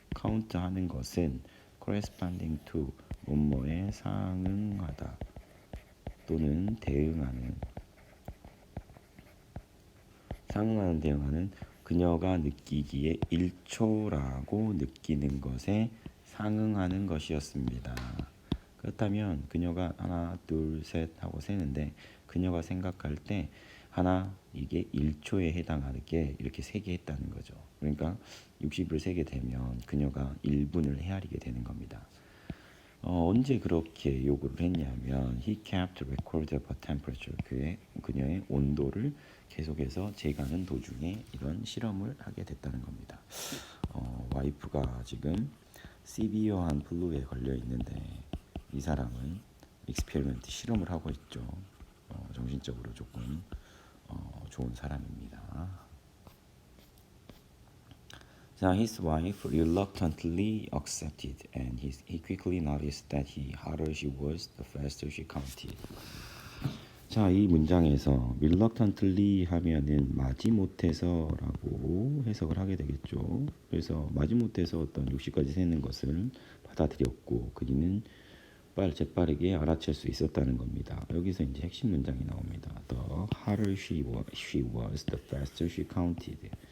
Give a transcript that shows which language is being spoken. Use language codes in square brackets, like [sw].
[ko] count 하는 것은 [en] corresponding to [ko] 뭐뭐에 상응하다 또는 대응하는 상응하는 대응하는 그녀가 느끼기에 1초라고 느끼는 것에 상응하는 것이었습니다. 그렇다면 그녀가 하나 둘 셋 하고 세는데 그녀가 생각할 때 하나 이게 1초에 해당하게 이렇게 세게 했다는 거죠. 그러니까 60을 세게 되면 그녀가 1분을 헤아리게 되는 겁니다. 언제 그렇게 요구를 했냐면 [en] he kept record of her temperature. [ko] 그녀의 온도를 계속해서 재가는 도중에 이런 실험을 하게 됐다는 겁니다. 와이프가 지금 시비어한 플루에 걸려 있는데 이 사람은 익스페리먼트 실험을 하고 있죠. 정신적으로 조금 좋은 사람입니다. [en] 자, his wife reluctantly accepted, and he quickly noticed that the hotter she was, the faster she counted. [ko] 자, 이 문장에서 reluctantly 하면은 마지못해서라고 해석을 하게 되겠죠. 그래서 마지못해서 어떤 60까지 세는 것을 받아들였고 그녀는 재빠르게 알아챌 수 있었다는 겁니다. 여기서 이제 핵심 문장이 나옵니다. [en] The hotter she was, the faster she counted.